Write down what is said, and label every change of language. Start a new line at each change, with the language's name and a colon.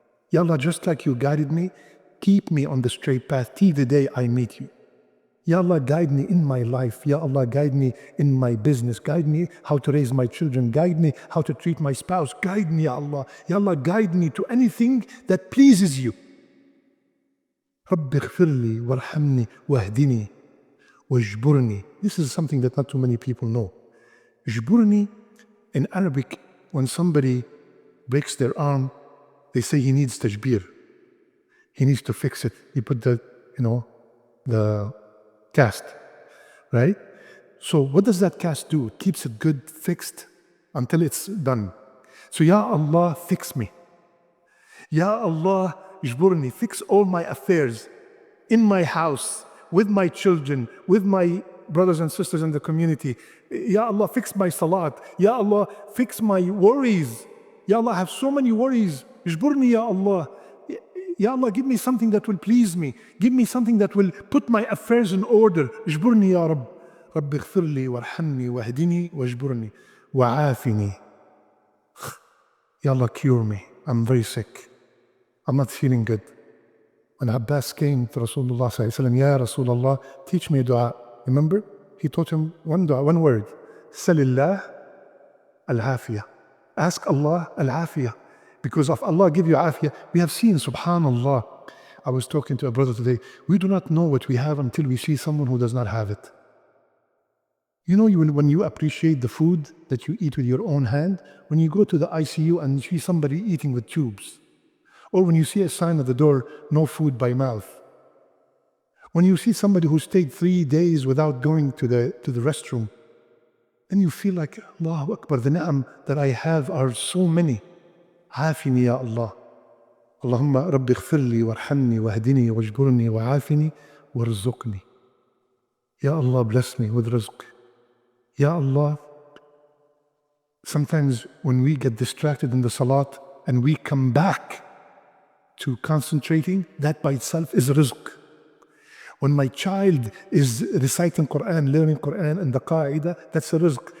English: Ya Allah, just like you guided me, keep me on the straight path till the day I meet you. Ya Allah, guide me in my life. Ya Allah, guide me in my business. Guide me how to raise my children. Guide me how to treat my spouse. Guide me, Ya Allah. Ya Allah, guide me to anything that pleases you.
Arabic: رب اغفر لي وارحمني واهدني واجبرني.
English: This is something that not too many people know. اجبرني, in Arabic, when somebody breaks their arm, they say he needs tajbir. He needs to fix it. He put the cast, right? So what does that cast do? It keeps it good, fixed, until it's done. So Ya Allah, fix me. Ya Allah, ijburni, fix all my affairs in my house, with my children, with my brothers and sisters in the community. Ya Allah, fix my salat. Ya Allah, fix my worries. Ya Allah, I have so many worries. Ijburni, Ya Allah. Ya Allah, give me something that will please me. Give me something that will put my affairs in order.
Arabic: اجبرني يا رب. رب اغفر لي وارحمني واهدني واجبرني وعافني.
English: Ya Allah, cure me. I'm very sick. I'm not feeling good. When Abbas came to Rasulullah sallallahu alaihi wasallam, Ya Rasulullah, teach me du'a. Remember? He taught him one du'a, one word. Salillah al-afiyah. Ask Allah al-afiyah. Because if Allah give you afiyah, we have seen, subhanallah. I was talking to a brother today. We do not know what we have until we see someone who does not have it. You know, when you appreciate the food that you eat with your own hand, when you go to the ICU and you see somebody eating with tubes, or when you see a sign at the door, no food by mouth, when you see somebody who stayed 3 days without going to the restroom, and you feel like, Allahu Akbar, the ni'am that I have are so many.
Arabic: عافني يا الله. اللهم رب اغفر لي وارحمني واهدني واجبرني وعافني وارزقني.
English: Ya Allah, bless me with rizq. Ya Allah, sometimes when we get distracted in the salat and we come back to concentrating, that by itself is rizq. When my child is reciting Quran, learning Quran and the qa'idah, that's a rizq.